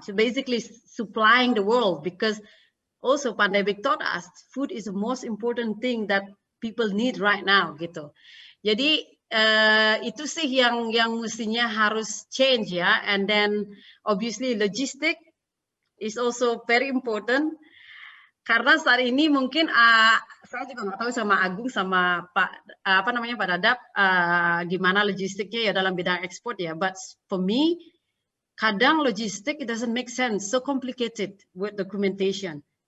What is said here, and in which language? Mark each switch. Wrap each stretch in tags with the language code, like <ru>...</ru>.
<en>So basically supplying the world, because also pandemic taught us food is the most important thing that people need right now</en> <id>gitu. Jadi itu sih yang mestinya harus change ya.</id> <en>And then obviously logistic is also very important.</en> <id>Karena saat ini mungkin saya juga nggak tahu sama Agung sama Pak Pak Dadap gimana logistiknya ya dalam bidang ekspor ya.</id> <en>But for me,</en> <id>kadang logistik</id> <en>it doesn't make sense, so complicated with documentation.</en>